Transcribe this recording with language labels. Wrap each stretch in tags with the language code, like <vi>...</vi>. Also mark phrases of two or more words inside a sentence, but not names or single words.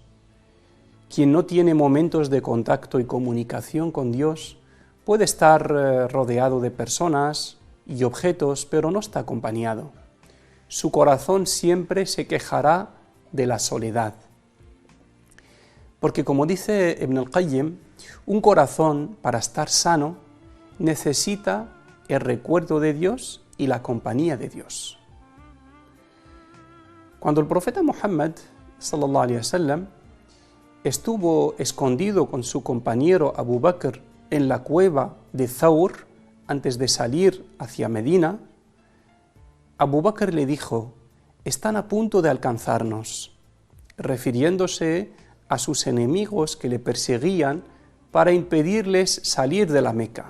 <es>Quien no tiene momentos de contacto y comunicación con Dios puede estar rodeado de personas y objetos, pero no está acompañado. Su corazón siempre se quejará de la soledad. Porque como dice Ibn al-Qayyim, un corazón, para estar sano, necesita el recuerdo de Dios y la compañía de Dios. Cuando el profeta Muhammad,</es> <ar>صلى الله عليه وسلم,</ar> <es>estuvo escondido con su compañero Abu Bakr en la cueva de Thawr, antes de salir hacia Medina, Abu Bakr le dijo: «Están a punto de alcanzarnos», refiriéndose a sus enemigos que le perseguían para impedirles salir de la Meca.</es>